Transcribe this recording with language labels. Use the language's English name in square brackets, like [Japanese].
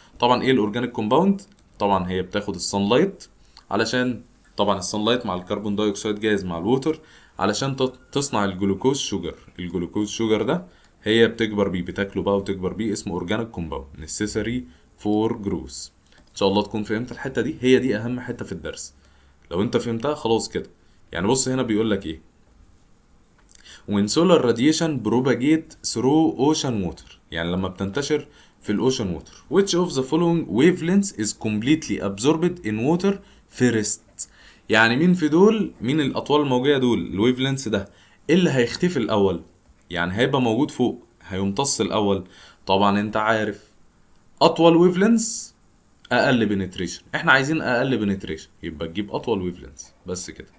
[Arabic] طبعا ايه الاورجانيك كومباوند؟ طبعا هي بتاخد السانلايت، علشان طبعا السانلايت مع الكربون دايوكسيد جاز مع الووتر علشان تصنع الجلوكوز شوجر. الجلوكوز شوجر ده هي بتكبر بيه، بتاكله بقى وتكبر بيه، اسمه اورجانيك كومباوند [English] necessary for growth. [Arabic] ان شاء الله تكون فهمت الحته دي، هي دي اهم حته في الدرس. لو انت فهمتها خلاص كده. يعني بص هنا بيقول لك ايه؟ [English] when solar radiation propagate through ocean water، [Arabic] يعني لما بتنتشر في الاوشن ووتر [English] which of the following wavelengths is completely absorbed in water first. [Arabic] يعني مين في دول، مين الاطوال الموجيه دول الويف لينث ده إيه اللي هيختفي الاول؟ يعني هيبقى موجود فوق، هيمتص الاول. طبعا انت عارف اطول ويف لينث اقل بنتريشن، احنا عايزين اقل بنتريشن يبقى تجيب اطول ويف لينث بس كده.